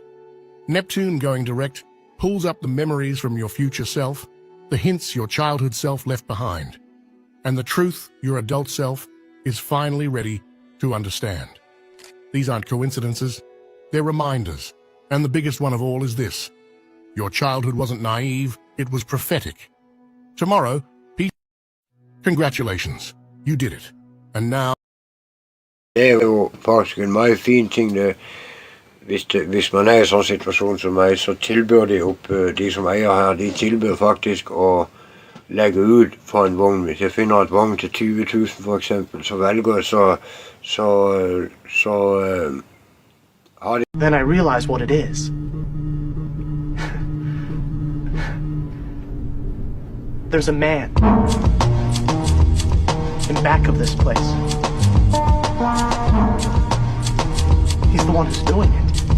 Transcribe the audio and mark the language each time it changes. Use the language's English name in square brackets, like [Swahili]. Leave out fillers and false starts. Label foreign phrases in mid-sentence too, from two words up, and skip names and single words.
[English] Neptune going direct pulls up the memories from your future self, the hints your childhood self left behind, and the truth your adult self is finally ready to understand. These aren't coincidences, they're reminders, and the biggest one of all is this: your childhood wasn't naive, it was prophetic. Tomorrow, peace. Congratulations, you did it. And now... [Danish] Det er jo faktisk en meget fin ting, det. Hvis man er i sådan en situation som mig, så tilbyder det op, de som ejer her, de tilbyder faktisk at lægge ud for en vogn. Hvis jeg finder et vogn til 20.000 for eksempel, så vælger jeg, har de... [English] Then I realize what it is. There's a man in back of this place. He's the one who's doing it.